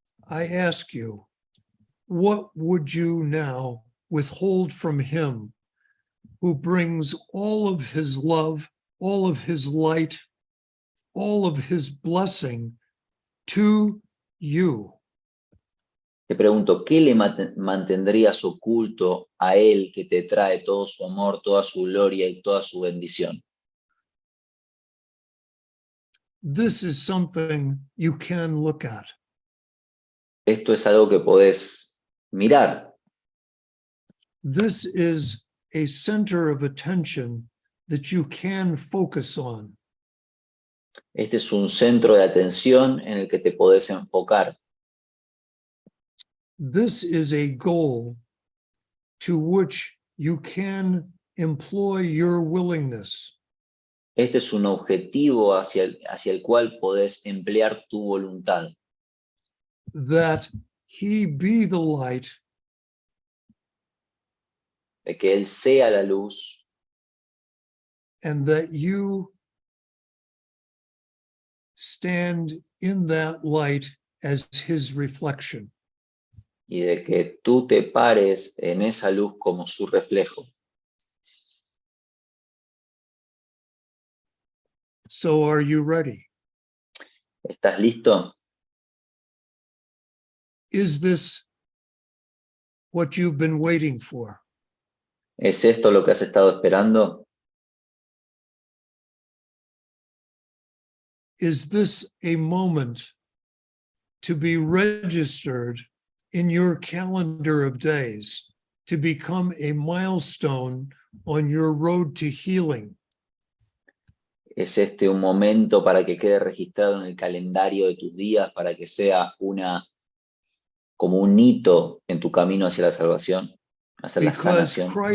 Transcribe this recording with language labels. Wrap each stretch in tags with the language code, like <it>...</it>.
<en>I ask you, what would you now withhold from him who brings all of his love, all of his light, all of his blessing to you?</en> <es>Te pregunto, ¿qué le mantendrías oculto a Él que te trae todo su amor, toda su gloria y toda su bendición?</es> <en>This is something you can look at.</en> <es>Esto es algo que podés mirar.</es> <en>This is a center of attention that you can focus on.</en> <es>Este es un centro de atención en el que te podés enfocar.</es> <en>This is a goal to which you can employ your willingness.</en> <es>Este es un objetivo hacia el cual podés emplear tu voluntad.</es> <en>That he be the light,</en> <es>De que Él sea la luz</es> <en>and that you stand in that light as his reflection.</en> <es>y de que tú te pares en esa luz como su reflejo.</es> <en>So are you ready?</en> <es>¿Estás listo?</es> <en>Is this what you've been waiting for?</en> <es>¿Es esto lo que has estado esperando?</es> <en>Is this a moment to be registered in your calendar of days, to become a milestone on your road to healing?</en> <es>¿Es este un momento para que quede registrado en el calendario de tus días, para que sea como un hito en tu camino hacia la salvación, hacia la sanación?</es>